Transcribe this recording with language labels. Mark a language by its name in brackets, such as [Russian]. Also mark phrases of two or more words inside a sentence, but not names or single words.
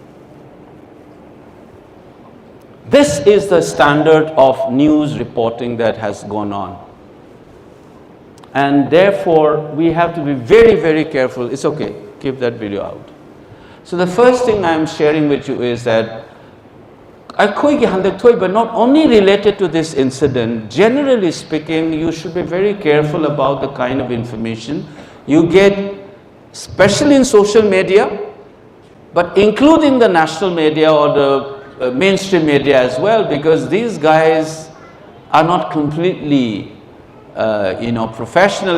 [English] This is the standard of news reporting that has gone on. And therefore, we have to be very, very careful. It's okay, keep that video out. So the first thing I'm sharing with you is that [Manipuri] Akoigi handak thoi, [English] but not only related to this incident, generally speaking, you should be very careful about the kind of information you get, especially in social media, but including the national media or the mainstream media as well, because these guys are not completely, professional.